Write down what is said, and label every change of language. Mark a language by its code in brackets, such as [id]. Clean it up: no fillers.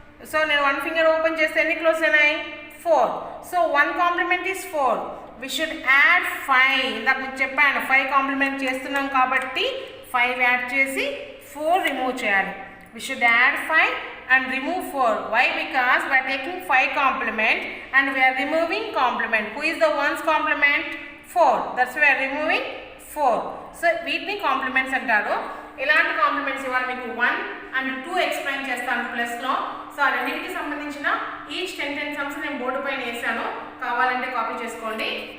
[te] So నేను 1 finger open చేస్తే ఎన్ని క్లోజ్ అయినాయి? 4. [en] So 1 complement is 4. We should add 5. [te] ఇందాక మీకు చెప్పాను 5 కాంప్లిమెంట్ చేస్తున్నాం కాబట్టి 5 యాడ్ చేసి 4 రిమూవ్ చేయాలి. [en] We should add 5 and remove 4. Why? Because we are taking 5 complement and we are removing complement. Who is the 1's complement? 4. That's why we are removing 4. [te] So వీటిని compliments అంటారు. ఇలాంటి compliments ఇవాళ మీకు 1 and 2 explain చేస్తాను ప్లస్లో. So ఆ రెండింటికి సంబంధించిన ఈచ్ 10 సమ్స్ నేను బోర్డు పైన వేసాను, కావాలంటే కాపీ చేసుకోండి.